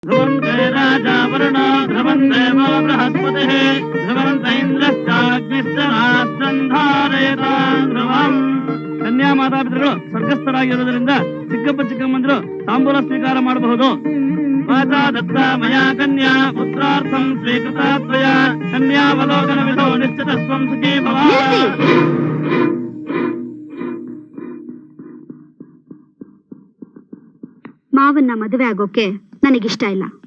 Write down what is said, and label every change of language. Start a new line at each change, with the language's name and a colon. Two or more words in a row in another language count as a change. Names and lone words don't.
Sanskrit: ध्रुवन्ते राजा वरुणो ध्रुवन्देवो बृहस्पतिः ध्रुवन्त इंद्रश्चाग्निश्च राष्ट्रं धारयतां ध्रुवम्.
Kannada: ಕನ್ಯಾ ಮಾತಾಪಿತೃಗಳು ಸ್ವರ್ಗಸ್ಥರಾಗಿರುವುದರಿಂದ ಚಿಕ್ಕಪ್ಪ ಚಿಕ್ಕಮ್ಮಂದಿರು ತಾಂಬೂಲ ಸ್ವೀಕಾರ ಮಾಡಬಹುದು.
Sanskrit: ವಾಚಾ ದತ್ತ ಮಯಾ ಕನ್ಯಾ ಪುತ್ರಾರ್ಥಂ ಸ್ವೀಕೃತಾ ತ್ವಯಾ ಕನ್ಯಾವಲೋಕನ ವಿಧೋ ನಿಶ್ಚಿತಸ್ವಂ ಸುಖೀ ಭವ.
Kannada: ಮಾವನ್ನ ಮದುವೆ ಆಗೋಕೆ ನನಗಿಷ್ಟ ಇಲ್ಲ.